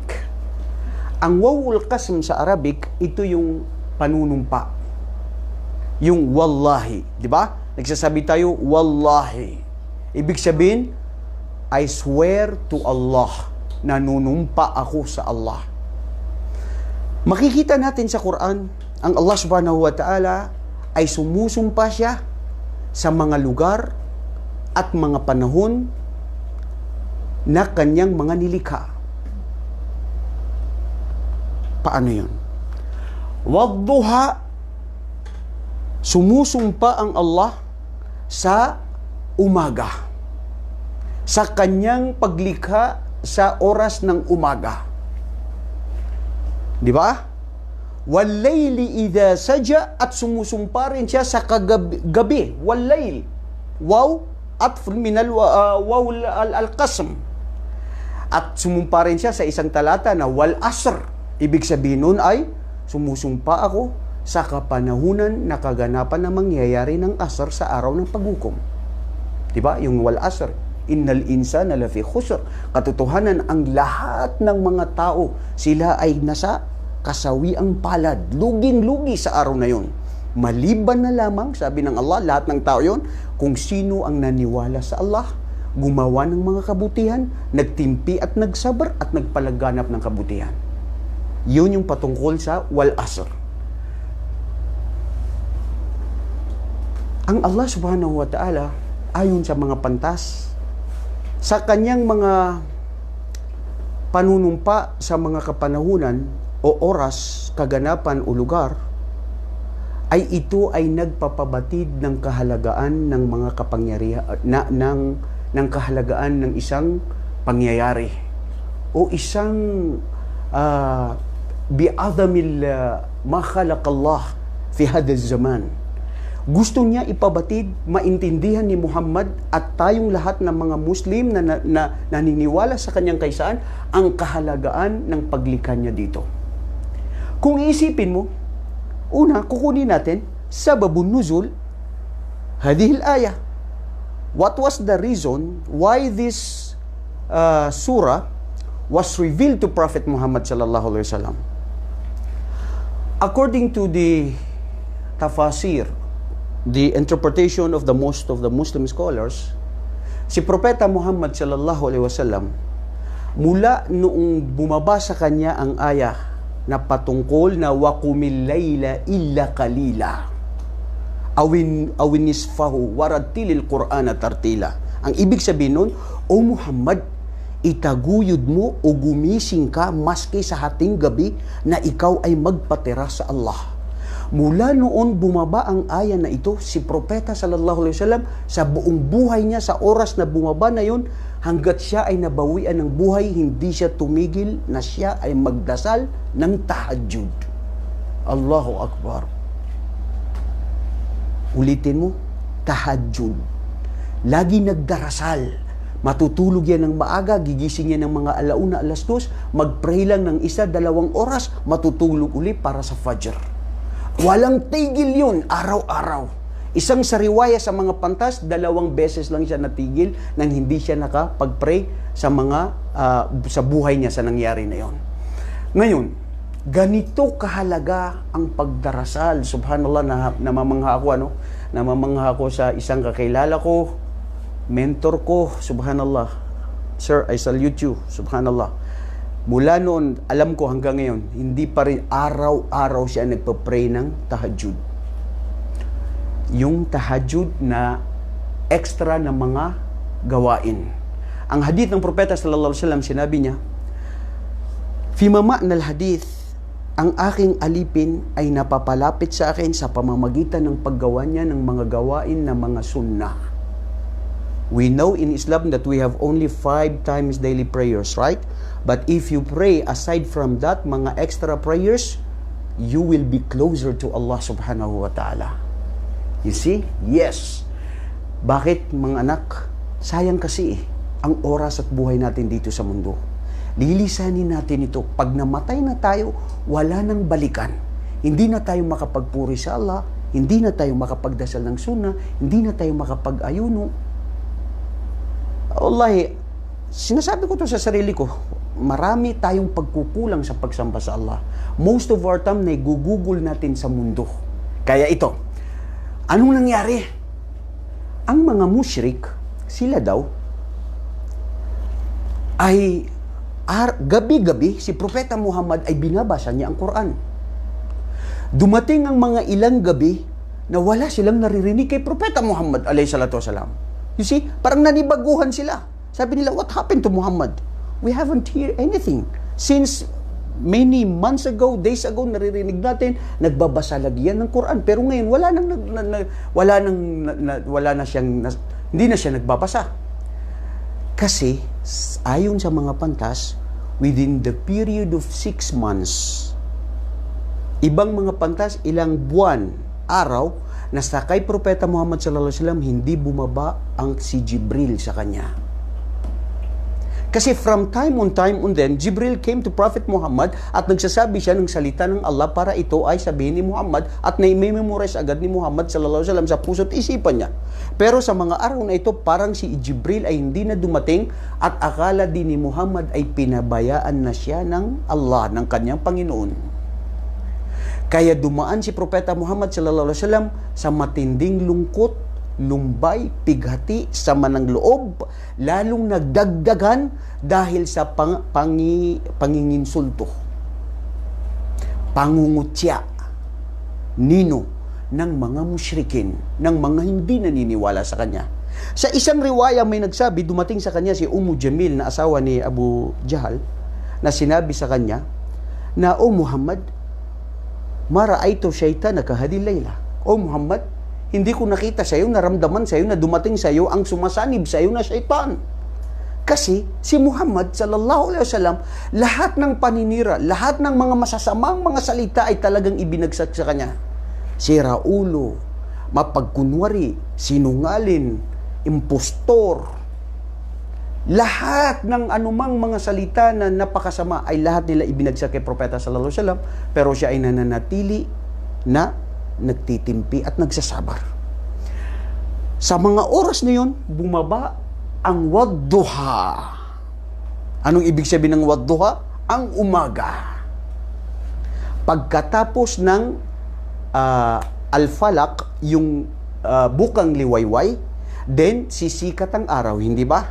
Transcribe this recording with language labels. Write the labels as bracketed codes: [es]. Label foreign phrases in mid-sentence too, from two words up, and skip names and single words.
[tl] Ang [ar] واو القسم [tl] sa Arabic, ito yung panunumpa. Yung wallahi, di ba? Nagsasabi tayo, wallahi. Ibig sabihin, [en] I swear to Allah, [tl] nanunumpa ako sa Allah. Makikita natin sa Quran, ang Allah [ar] سبحانه وتعالى [tl] ay sumusumpa siya sa mga lugar at mga panahon na kanyang mga nilikha. Paano yun? Wadduha, sumusumpa ang Allah sa umaga, sa kanyang paglikha sa oras ng umaga. Di ba? [ar] والليل إذا سجى, [tl] at sumusumpa rin siya sa kagabi. [ar] والليل. واو، عطف من واو القسم. [tl] At sumumpa rin siya sa isang talata na [ar] والعصر. [tl] Ibig sabihin nun ay sumusumpa ako sa kapanahunan na kaganapan na mangyayari ng asr sa araw ng paghukom. Diba? Yung [ar] والعصر. إن الإنسان لفي خسر. [tl] Katotohanan, ang lahat ng mga tao, sila ay nasa kasawiang palad. Luging-lugi sa araw na yon. Maliban na lamang, sabi ng Allah, lahat ng tao yon, kung sino ang naniwala sa Allah, gumawa ng mga kabutihan, nagtimpi at nagsabar at nagpalaganap ng kabutihan. Yun yung patungkol sa [ar] والعصر. [tl] Ang Allah [ar] سبحانه وتعالى, [tl] ayon sa mga pantas, sa kanyang mga panunumpa sa mga kapanahunan o oras, kaganapan o lugar, ay ito ay nagpapabatid ng kahalagaan ng mga kapangyarihan ng kahalagaan ng isang pangyayari o isang [ar] بعظيم ما خلق الله في هذا زمان. [tl] Gusto niya ipabatid, maintindihan ni Muhammad at tayong lahat ng mga Muslim na naniniwala sa kanyang kaisaan ang kahalagaan ng paglikha niya dito. Kung iisipin mo, una, kukunin natin [ar] سبب نزول هذه الآية. [en] What was the reason why this surah was revealed to Prophet Muhammad [ar] صلى الله عليه وسلم? [en] According to the tafasir, the interpretation of the most of the Muslim scholars, [tl] si Propeta Muhammad [ar] صلى الله عليه وسلم, [tl] mula noong bumaba sa kanya ang ayah na patungkol na [ar] وقم الليل إلا قليلا أو نصفه ورتل القرآن ترتيلا. [tl] Ang ibig sabihin nun, O Muhammad, itaguyod mo o gumising ka maski sa hating gabi na ikaw ay magpatira sa Allah. Mula noon bumaba ang aya na ito, si Propeta [ar] صلى الله عليه وسلم [tl] sa buong buhay niya, sa oras na bumaba na yun, hanggat siya ay nabawian ng buhay, hindi siya tumigil na siya ay magdasal ng tahajjud. [ar] الله أكبر. [tl] Ulitin mo, tahajjud. Lagi nagdarasal. Matutulog yan ng maaga, gigising yan ng mga 1:00, 2:00, mag-pray lang ng 1-2 oras, matutulog uli para sa Fajr. Walang tigil yun, araw-araw. Isang sa riwaya sa mga pantas, 2 beses lang siya natigil nang hindi siya nakapag-pray sa sa buhay niya sa nangyari na yon. Ngayon, ganito kahalaga ang pagdarasal. Subhanallah, namamangha ako, namamangha ako sa isang kakilala ko, mentor ko, subhanallah. [en] Sir, I salute you, subhanallah. [tl] Mula noon, alam ko hanggang ngayon, hindi pa rin araw-araw siya nagpa-pray ng tahajjud. Yung tahajjud na extra na mga gawain. Ang hadith ng Propeta [ar] صلى الله عليه وسلم, [tl] sinabi niya, [ar] "في معنى الحديث, [tl] ang aking alipin ay napapalapit sa akin sa pamamagitan ng paggawa niya ng mga gawain na mga sunnah." [en] We know in Islam that we have only 5 times daily prayers, right? But if you pray aside from that, mga extra prayers, you will be closer to Allah [ar] سبحانه وتعالى. [en] You see? Yes. [tl] Bakit, mga anak? Sayang kasi ang oras at buhay natin dito sa mundo. Lilisanin natin ito. Pag namatay na tayo, wala nang balikan. Hindi na tayo makapagpuri sa Allah, hindi na tayo makapagdasal ng sunnah, hindi na tayo makapag-ayuno. Wallahi, sinasabi ko to sa sarili ko, marami tayong pagkukulang sa pagsamba sa Allah. [en] Most of our time, [tl] nagugugol natin sa mundo. Kaya ito, anong nangyari? Ang mga musyrik, sila daw, ay gabi-gabi, si Propeta Muhammad ay binabasa niya ang Quran. Dumating ang mga ilang gabi na wala silang naririnig kay Propeta Muhammad [ar] عليه الصلاة والسلام. [en] You see, [tl] parang nanibaguhan sila. Sabi nila, [en] what happened to Muhammad? We haven't heard anything. Since many months ago, days ago, [tl] naririnig natin, nagbabasa lagi yan ng Quran. Pero ngayon, hindi na siya nagbabasa. Kasi, ayon sa mga pantas, [en] within the period of 6 months, [tl] ibang mga pantas, ilang buwan, araw, na sa kay Propeta Muhammad [ar] صلى الله عليه وسلم [tl] hindi bumaba ang si Jibril sa kanya. Kasi [en] from time on then, Jibril came to Prophet Muhammad [tl] at nagsasabi siya ng salita ng Allah para ito ay sabihin ni Muhammad at na-memorize agad ni Muhammad [ar] صلى الله عليه وسلم [tl] sa puso't isipan niya. Pero sa mga araw na ito, parang si Jibril ay hindi na dumating at akala din ni Muhammad ay pinabayaan na siya ng Allah, ng kanyang Panginoon. Kaya dumaan si Propeta Muhammad [ar] صلى الله عليه وسلم [tl] sa matinding lungkot, lumbay, pighati, sama ng loob, lalong nagdagdagan dahil sa panginginsulto, pangungutya, nino ng mga musyrikin, ng mga hindi naniniwala sa kanya. Sa isang riwaya may nagsabi, dumating sa kanya si Jamil na asawa ni Abu Jahal, na sinabi sa kanya na, "O Muhammad, [ar] ما رأيت شيطان كهذه الليلة." [tl] O Muhammad, hindi ko nakita sa iyo, naramdaman sa iyo, na dumating sa iyo ang sumasanib sa iyo na syaitan. Kasi si Muhammad [ar] صلى الله عليه وسلم, [tl] lahat ng paninira, lahat ng mga masasamang mga salita ay talagang ibinagsak sa kanya. Sira ulo, mapagkunwari, sinungalin, impostor. Lahat ng anumang mga salita na napakasama ay lahat nila ibinagsak kay Propeta [ar] صلى الله عليه وسلم, [tl] pero siya ay nananatili na nagtitimpi at nagsasabar. Sa mga oras na yun, bumaba ang wadduha. Anong ibig sabihin ng wadduha? Ang umaga. Pagkatapos ng al-falak, yung bukang liwayway, then sisikat ang araw, hindi ba?